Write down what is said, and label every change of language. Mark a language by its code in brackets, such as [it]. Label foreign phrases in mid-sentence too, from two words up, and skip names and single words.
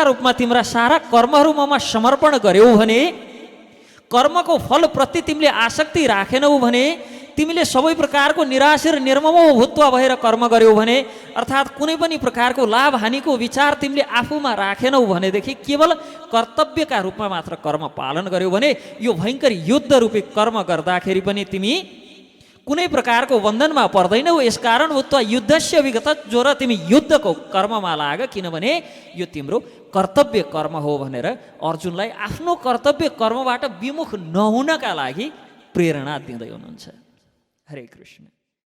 [ne] रूपमा तिम्रा सारा कर्महरू ममा समर्पण गर्यौ भने, कर्मको फलप्रति तिमीले आसक्ति राखेनौ भने, तिमीले सबै प्रकारको निराशा र [sa] निर्ममो भूत्व [ne] भएर कर्म गर्यौ भने, अर्थात् कुनै पनि प्रकारको लाभ हानिको विचार तिमीले आफूमा राखेनौ भनेदेखि केवल कर्तव्यका रूपमा मात्र कर्म पालन गर्यौ भने यो भयङ्कर युद्ध रूपी कर्म गर्दाखेरि पनि तिमी कुनै प्रकारको बन्धनमा पर्दैनौ। यसकारण [sa] भूत्वा युद्धस्य विगत, [ne] जो र तिमी युद्धको कर्ममा लाग, किनभने यो तिम्रो कर्तव्य कर्म हो भनेर अर्जुनलाई आफ्नो कर्तव्य कर्मबाट विमुख नहुनका लागि प्रेरणा दिँदै हुनुहुन्छ। [sa] हरे कृष्ण।